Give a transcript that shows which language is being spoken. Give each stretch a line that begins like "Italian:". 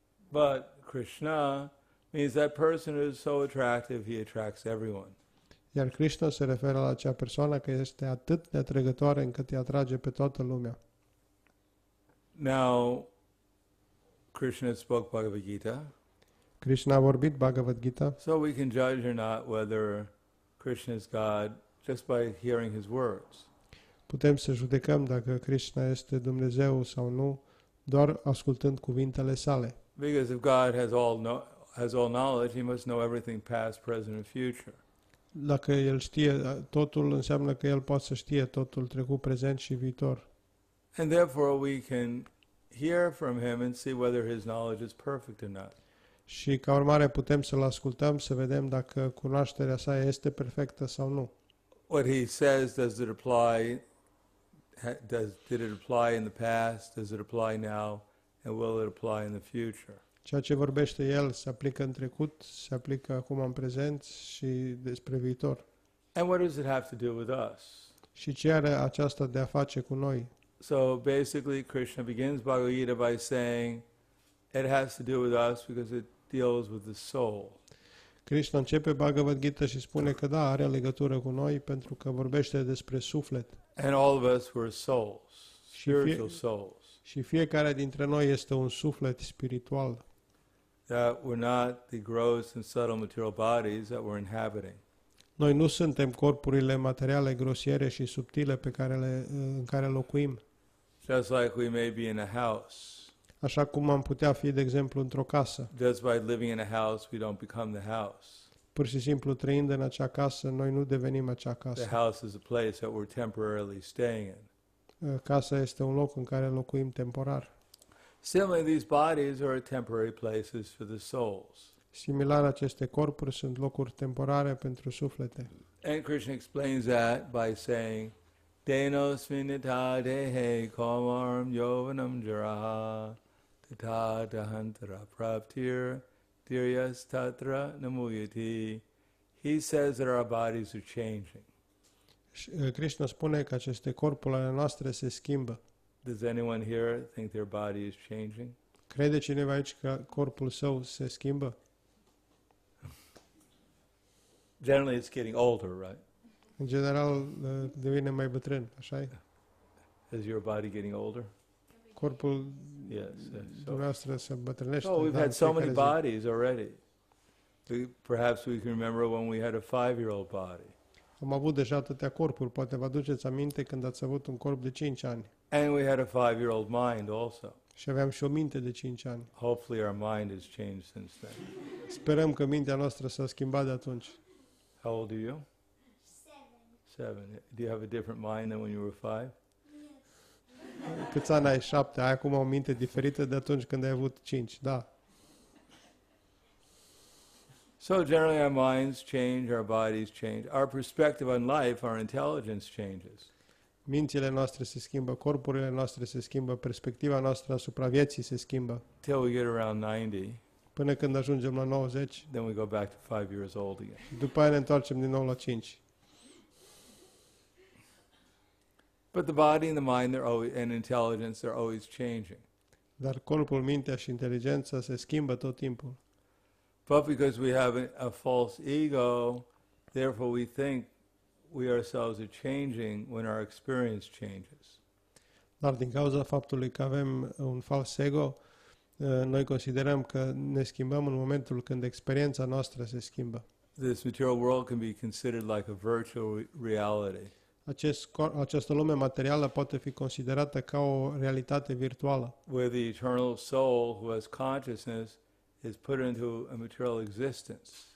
English: But Krishna means that person who is so attractive, he attracts everyone.
Romanian: Iar Krishna se referă la acea persoană care este atât de atrăgătoare încât îi atrage pe toată lumea.
English: Now, Krishna spoke Bhagavad Gita,
Romanian: Krishna a vorbit Bhagavad Gita,
English: so we can judge or not whether Krishna is God just by hearing his words.
Romanian: putem să judecăm dacă Krishna este Dumnezeu sau nu, doar ascultând cuvintele sale.
English: Because if God has all knowledge, he must know everything past, present, and future.
Romanian: Dacă El știe totul, înseamnă că El poate să știe totul trecut, prezent și viitor.
English: And therefore we can hear from him and see whether his knowledge is perfect or not.
Romanian: Și ca urmare putem să-L ascultăm, să vedem dacă cunoașterea sa este perfectă sau nu.
English: What he says, does it apply? Did it apply in the past? Does it apply now? And will it apply in the future?
Romanian: Ceea ce vorbește el se aplică în trecut, se aplică acum în prezent și despre viitor.
English: And what does it have to do with us?
Romanian: Și ce are aceasta de a face cu noi?
English: So basically, Krishna begins Bhagavad Gita by saying it has to do with us because it deals with the soul.
Romanian: Krishna începe Bhagavad Gita și spune că da, are legătură cu noi pentru că vorbește despre suflet.
English: And all of us were souls, spiritual
Romanian: fie-
English: souls,
Romanian: Și fiecare dintre noi este un suflet spiritual.
English: that were not the gross and subtle material bodies that we're inhabiting.
Romanian: Noi nu suntem corpurile materiale grosiere și subtile în care locuim.
English: Just like we may be in a house.
Romanian: Așa cum am putea fi, de exemplu, într-o casă.
English: Just by living in a house, we don't become the house.
Romanian: Pur și simplu, trăind în acea casă, noi nu devenim acea
English: The
Romanian: casă.
English: house is a place that we're temporarily staying in.
Romanian: Casa este un loc în care locuim temporar.
English: Similarly, these bodies are temporary places for the souls.
Romanian: Similar, aceste corpuri sunt locuri temporare pentru suflete.
English: And Krishna explains that by saying,
Sanskrit: Denosminita dehe komaram yovanam jara tata dahantara praptir diryas tatra namuyati.
English: He says that our bodies are changing.
Romanian: Și, Krishna spune că aceste corpuri ale noastre se schimbă.
English: Does anyone here think their body is changing?
Romanian: Crede cineva aici că corpul său se schimbă?
English: Generally, it's getting older, right?
Romanian: În general, devine mai bătrân, așa e?
English: Is your body getting older?
Romanian: Corpul
English: Yes. So,
Romanian: dumneavoastră se îmbătrânește.
English: we've
Romanian: da,
English: had
Romanian: în
English: so many
Romanian: fiecare zi.
English: bodies already. Perhaps we can remember when we had a 5-year-old body.
Romanian: Am avut deja atâtea corpuri, poate vă aduceți aminte când ați avut un corp de 5 ani.
English: And we had a 5-year-old mind also.
Romanian: Și aveam și o minte de 5 ani.
English: Hopefully our mind has changed since then.
Romanian: Sperăm că mintea noastră s-a schimbat de atunci.
English: How old are you? 7. Do you have a different mind than when you were 5?
Romanian: Câți ani ai? 7. Ai acum o minte diferită de atunci când ai avut 5. Da.
English: So generally our minds change, our bodies change. Our perspective on life, our intelligence changes.
Romanian: Mințile noastre se schimbă, corpurile noastre se schimbă, perspectiva noastră asupra vieții se schimbă.
English: Till we get around 90,
Romanian: Până când ajungem la 90,
English: then we go back to 5 years old again.
Romanian: după aia ne întoarcem din nou la 5.
English: But the body and the mind and intelligence, they're always changing.
Romanian: Dar corpul, mintea și inteligența se schimbă tot timpul.
English: But because we have a false ego, therefore we think we ourselves are changing when our experience changes.
Romanian: Dar din cauza faptului că avem un fals ego, noi considerăm că ne schimbăm în momentul când experiența noastră se schimbă.
English: This material world can be considered like a virtual reality.
Romanian: Această lume materială poate fi considerată ca o realitate virtuală,
English: Where the eternal soul who has consciousness is put into a material existence.